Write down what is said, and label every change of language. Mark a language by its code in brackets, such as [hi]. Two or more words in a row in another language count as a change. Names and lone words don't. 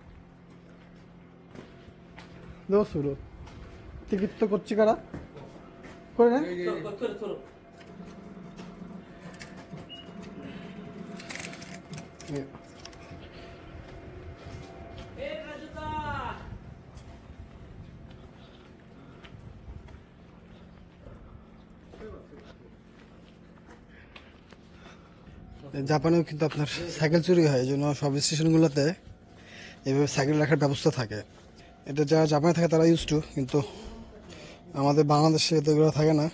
[ja] どうするティキットこっちからこれね取る。ラジオだ。 [bn] জাপানেও কিন্তু আপনার সাইকেল চুরি হয় এই জন্য সব স্টেশনগুলোতে এইভাবে সাইকেল রাখার ব্যবস্থা থাকে। এটা যারা জাপানে থাকে তারা [en] used to, [bn] কিন্তু আমাদের বাংলাদেশে তো এগুলো থাকে না।